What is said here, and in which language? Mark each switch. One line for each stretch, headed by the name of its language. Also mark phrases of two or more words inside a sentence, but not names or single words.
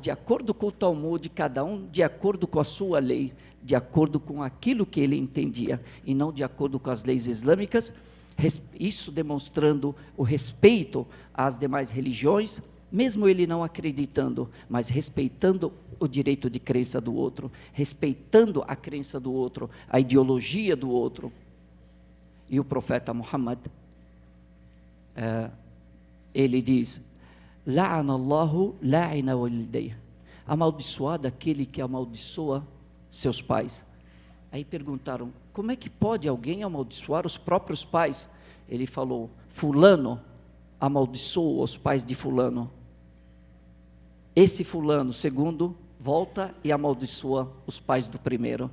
Portuguese: de acordo com o Talmud, cada um de acordo com a sua lei, de acordo com aquilo que ele entendia, e não de acordo com as leis islâmicas, isso demonstrando o respeito às demais religiões, mesmo ele não acreditando, mas respeitando o direito de crença do outro, respeitando a crença do outro, a ideologia do outro. E o profeta Muhammad, ele diz:
Arabic: لعن الله لاعن والديه,
Portuguese: amaldiçoado aquele que amaldiçoa seus pais. Aí perguntaram: como é que pode alguém amaldiçoar os próprios pais? Ele falou: fulano amaldiçoou os pais de fulano, esse fulano, segundo, volta e amaldiçoa os pais do primeiro.